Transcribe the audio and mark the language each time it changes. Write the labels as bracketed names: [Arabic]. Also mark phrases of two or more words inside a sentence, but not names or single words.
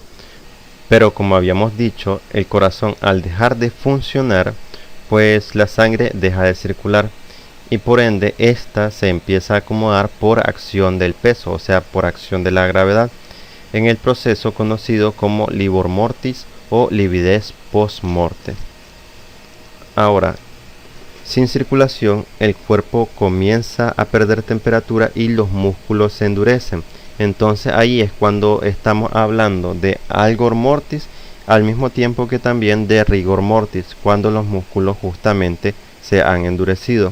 [Spanish] Pero como habíamos dicho, el corazón al dejar de funcionar, pues la sangre deja de circular y por ende esta se empieza a acomodar por acción del peso, o sea, por acción de la gravedad, en el proceso conocido como [Latin] livor mortis [Spanish] o lividez [Latin] post morte. [Spanish] Ahora, sin circulación, el cuerpo comienza a perder temperatura y los músculos se endurecen. Entonces ahí es cuando estamos hablando de [Latin] algor mortis, [Spanish] al mismo tiempo que también de [Latin] rigor mortis, [Spanish] cuando los músculos justamente se han endurecido.